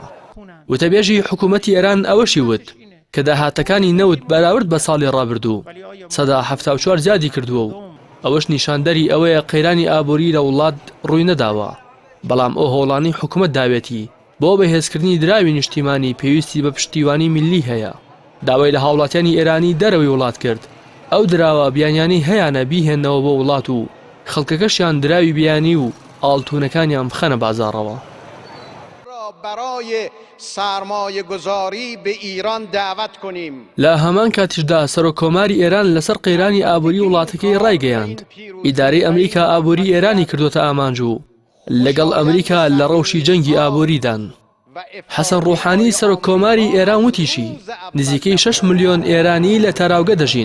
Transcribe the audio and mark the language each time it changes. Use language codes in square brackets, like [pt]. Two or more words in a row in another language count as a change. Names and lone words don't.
[ckb] وتەبێژی حکوومەتی ئێران ئەوەشی وت کە داهاتەکانی نەوت بەراورد بە ساڵی ڕابردوو 174 زیادی کردووە و ئەوەش نیشاندەری ئەوەیە قەیرانی ئابووری لە وڵات ڕووی نەداوە، بەڵام ئەو هۆڵانی حکوومەت داوێتی بۆ بەهێزکردنی دراوی نیشتیمانی پێویستی بە پشتیوانی میلی هەیە. داوای لە هاوڵاتیانی ئێرانی دەرەوەی وڵات کرد ئەو دراوە بیانیانی هەیەە بیهێنەوە بۆ وڵات و خەڵکەکەشیان دراوی بیانی و ئاڵتونەکانیان بخەنە بازاڕەوە. [fa] برای سرمایه گذاری به ایران دعوت کنیم. [ckb] لە هەمان کاتیشدا سەرۆکۆماری ئێران لەسەر قەیرانی ئابووری وڵاتەکەی ڕایگەیاند ئیدارەی ئەمریکا ئابووری ئێرانی کردوتە ئامانج و لەگەڵ ئەمریکا لە ڕەوشی جەنگی ئابووریدان. حەسەن ڕوحانی سەرۆکۆماری ئێران وتیشی نزیکەی 6 ملیۆن ئێرانی لە تاراوگە دەژین.